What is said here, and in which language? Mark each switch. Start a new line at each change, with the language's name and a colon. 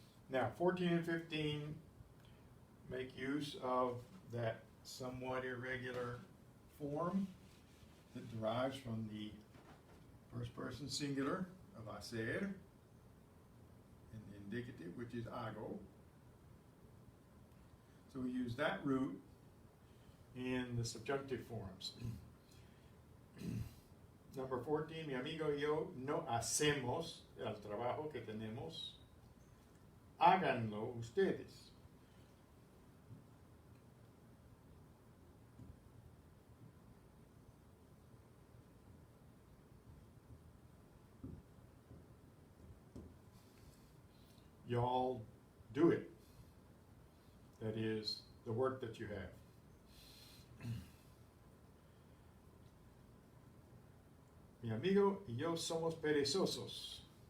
English: Now, 14 and 15 make use of that somewhat irregular form that derives from the first person singular of hacer and the indicative, which is hago. So we use that root in the subjunctive forms. Number 14,
Spanish: mi amigo y yo no hacemos el trabajo que tenemos. Háganlo ustedes.
English: Y'all do it. That is the work that you have.
Spanish: Mi amigo y yo somos perezosos.